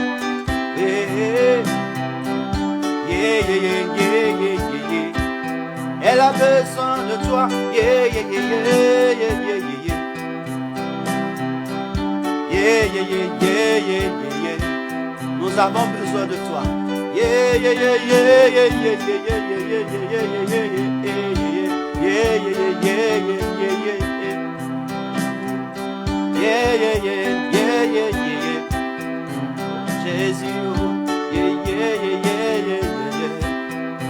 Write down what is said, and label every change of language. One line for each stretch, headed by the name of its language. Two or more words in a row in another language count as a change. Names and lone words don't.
English: Yeah, yeah, yeah, yeah, yeah, yeah, yeah.
French: Elle a besoin de toi.
English: Yeah, yeah, yeah, yeah, yeah, yeah, yeah. Yeah, yeah, yeah, yeah, yeah, yeah, yeah.
French: Nous avons besoin de toi.
English: Yeah, yeah, yeah, yeah, yeah, yeah, yeah, yeah, yeah, yeah, yeah, yeah, yeah, yeah, yeah, yeah, yeah, yeah. Yeah, yeah, yeah, yeah, yeah, yeah, yeah. Jésus, yeah, yeah, yeah, yeah, yeah, yeah.